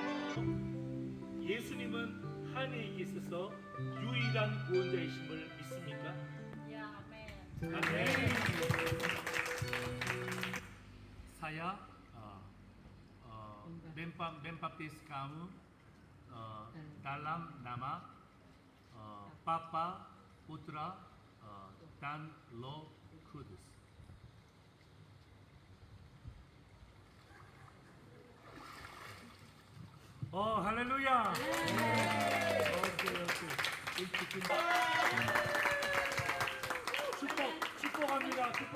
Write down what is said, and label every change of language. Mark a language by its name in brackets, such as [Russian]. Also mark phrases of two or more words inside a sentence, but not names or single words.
[Korean] 예수님은 한해에게 있어서 유일한 구원자이심을 믿습니까? 아멘. [Indonesian] Saya membaptis kamu dalam nama Bapa, Putra, dan Roh Kudus. [Korean] 할렐루야. 축복합니다.